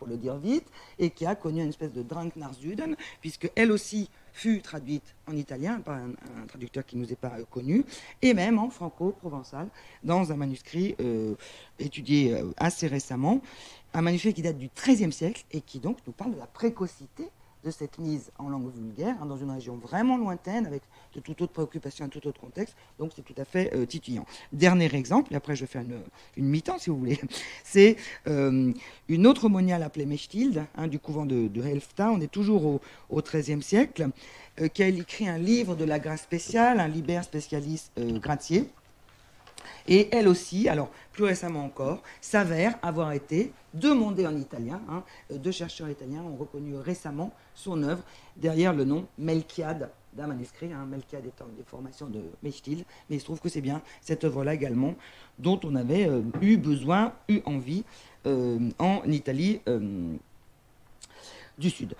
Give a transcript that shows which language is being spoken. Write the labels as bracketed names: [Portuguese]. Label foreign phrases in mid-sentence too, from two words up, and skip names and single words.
[French] le dire vite, et qui a connu une espèce de [German] Drang nach Süden, [French] puisque elle aussi fut traduite en italien par un traducteur qui ne nous est pas connu, et même en franco-provençal, dans un manuscrit étudié assez récemment, un manuscrit qui date du XIIIe siècle, et qui donc nous parle de la précocité de cette mise en langue vulgaire, dans une région vraiment lointaine, avec de toute autre préoccupation, un tout autre contexte, donc c'est tout à fait titillant. Dernier exemple, et après je vais faire une mi-temps si vous voulez, c'est une autre moniale appelée Mechtilde, du couvent de Helfta, on est toujours au XIIIe siècle, qui a écrit un livre de la grâce spéciale, un [Latin] liber specialis gratiae, [French] et elle aussi, alors plus récemment encore, s'avère avoir été demandée en italien. 2 chercheurs italiens ont reconnu récemment son œuvre derrière le nom Melchiade d'un manuscrit, Melchiade étant une déformation de Mechtilde, mais il se trouve que c'est bien cette œuvre-là également dont on avait eu envie en Italie du Sud.